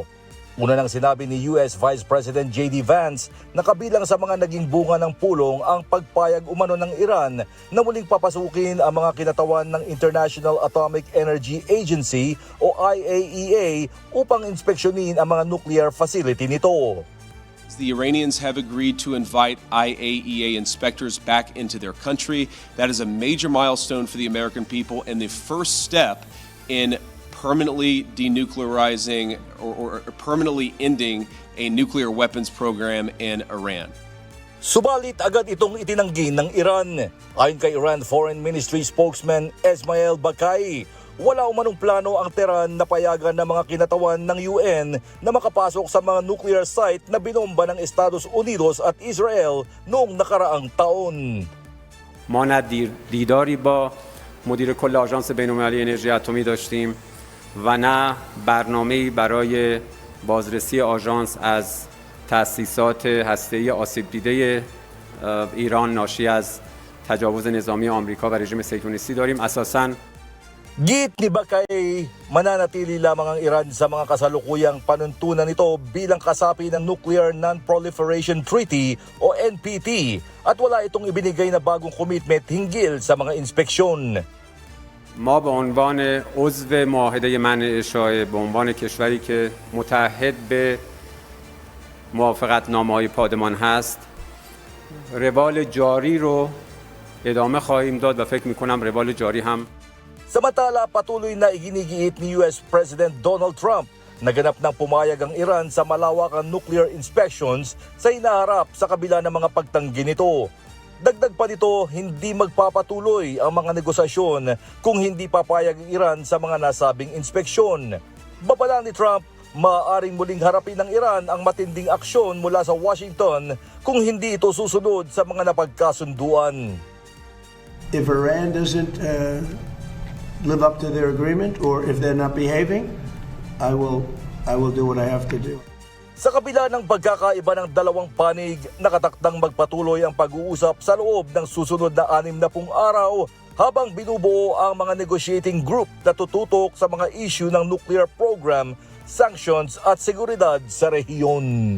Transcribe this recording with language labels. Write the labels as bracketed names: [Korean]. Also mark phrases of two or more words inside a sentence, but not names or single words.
[Filipino] Una nang sinabi ni US Vice President J.D. Vance na kabilang sa mga naging bunga ng pulong ang pagpayag umano ng Iran na muling papasukin ang mga kinatawan ng International Atomic Energy Agency o IAEA upang inspeksyonin ang mga [English] nuclear facility [Filipino] nito. [English] The Iranians have agreed to invite IAEA inspectors back into their country. That is a major milestone for the American people and the first step in permanently denuclearizing or permanently ending a nuclear weapons program in Iran. [Filipino] Subalit agad itong itinanggi ng Iran. Ayon kay Iran [English] Foreign Ministry spokesman [Filipino] Esmail Bakai, wala umanong plano ang Tehran na payagan ng mga kinatawan ng UN na makapasok sa mga nuclear site na binomba ng Estados Unidos at Israel noong nakaraang taon. [Persian] ما نه دیداری با مدیر کل آژانس بین‌المللی انرژی اتمی داشتیم و نه برنامه‌ای برای بازرسی آژانس از تأسیسات هسته‌ای آسیب دیده ایران ناشی از تجاوز نظامی آمریکا و رژیم صهیونیستی داریم. اساساً [Filipino] Git ni Bakay, mananatili lamang ang Iran sa mga kasalukuyang panuntunan nito bilang kasapi ng Nuclear Non-Proliferation Treaty o NPT at wala itong ibinigay na bagong commitment hinggil sa mga inspeksyon. [Persian] ما به عنوان عضو معاهده منع اشاعه به عنوان کشوری که متعهد به موافقتنامه‌های پادمان هست روال جاری رو ادامه خواهیم داد و فکر می‌کنم روال جاری هم [Filipino] Samantala, patuloy na iginigiit ni US President Donald Trump na ganap ng pumayag ang Iran sa malawakang [English] nuclear inspections [Filipino] sa inaharap sa kabila ng mga pagtanggi nito. Dagdag pa nito, hindi magpapatuloy ang mga negosasyon kung hindi papayag ang Iran sa mga nasabing inspeksyon. Babala ni Trump, maaaring muling harapin ng Iran ang matinding aksyon mula sa Washington kung hindi ito susunod sa mga napagkasunduan. [English] If Iran doesn't live up to their agreement or if they're not behaving, I will do what I have to do. [Filipino] Sa kabila ng pagkakaiba ng dalawang panig, nakatakdang magpatuloy ang pag-uusap sa loob ng susunod na 60 araw habang binubuo ang mga [English] negotiating group [Filipino] na tututok sa mga issue ng [English] nuclear program, [Filipino] sanctions at seguridad sa rehiyon.